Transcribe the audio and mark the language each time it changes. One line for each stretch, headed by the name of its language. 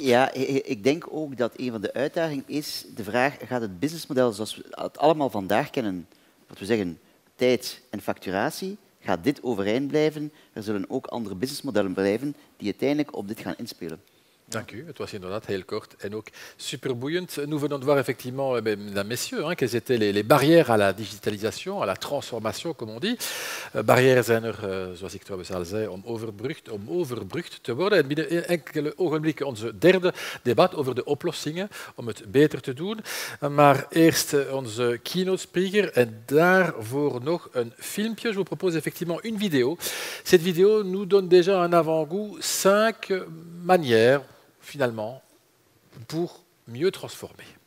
Dutch: Ja, ik denk ook dat een van de uitdagingen is de vraag, gaat het businessmodel zoals we het allemaal vandaag kennen, wat we zeggen, tijd en facturatie, gaat dit overeind blijven? Er zullen ook andere businessmodellen blijven die uiteindelijk op dit gaan inspelen. Dank u. Het was inderdaad heel kort en ook super boeiend.
French: Nous venons de voir effectivement, mesdames, messieurs, quelles étaient les barrières à la digitalisation, à la transformation, comme on dit.
Dutch: Barrières zijn er, zoals ik trouwens al zei, om overbrugd te worden. En binnen enkele ogenblikken onze derde debat over de oplossingen om het beter te doen. Maar eerst onze keynote speaker en daarvoor nog een filmpje.
French: Je vous propose effectivement une vidéo. Cette vidéo nous donne déjà un avant-goût 5 manières finalement, pour mieux transformer.